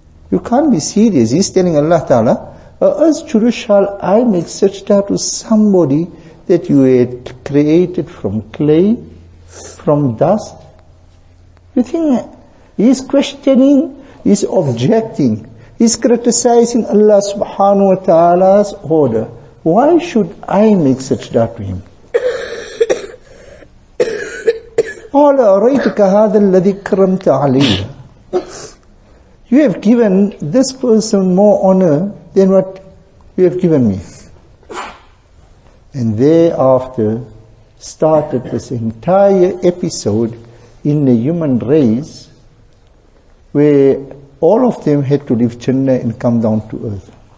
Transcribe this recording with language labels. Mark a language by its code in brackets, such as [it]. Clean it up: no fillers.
[en] You can't be serious. He's telling Allah Ta'ala, asjudu shall I make sajda to somebody that you had created from clay, from dust? You think he's questioning, he's objecting, he's criticizing Allah Subhanahu wa Ta'ala's order. Why should I make sajda to him? [ar] قال أريتك هذا الذي كرمت عليه. [en] You have given this person more honor than what you have given me. And thereafter started this entire episode in the human race where all of them had to leave Jannah and come down to earth.